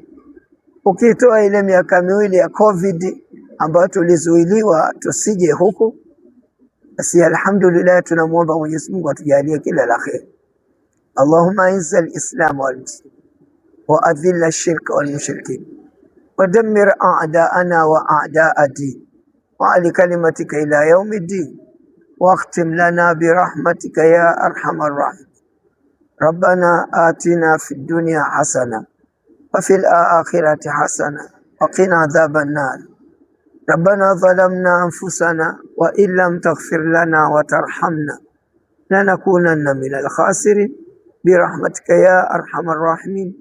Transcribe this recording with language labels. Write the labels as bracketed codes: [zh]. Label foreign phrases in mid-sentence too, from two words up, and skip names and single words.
[sw] Ukitoa ile miaka miwili ya COVID ambayo tulizuiliwa tusije huku, basi alhamdulillah tunamuomba Mwenyezi Mungu atujalie kila la kheri. [ar] اللهم أعز الإسلام والمسلمين وأذل الشرك والمشركين ودمر أعداءنا وأعداء الدين وأعل كلمتك إلى يوم الدين واختم لنا برحمتك يا أرحم الراحمين. ربنا آتنا في الدنيا حسنة وفي الآخرة حسنة وقنا عذاب النار. ربنا ظلمنا أنفسنا وإن لم تغفر لنا وترحمنا لنكونن من الخاسرين برحمتك يا أرحم الراحمين.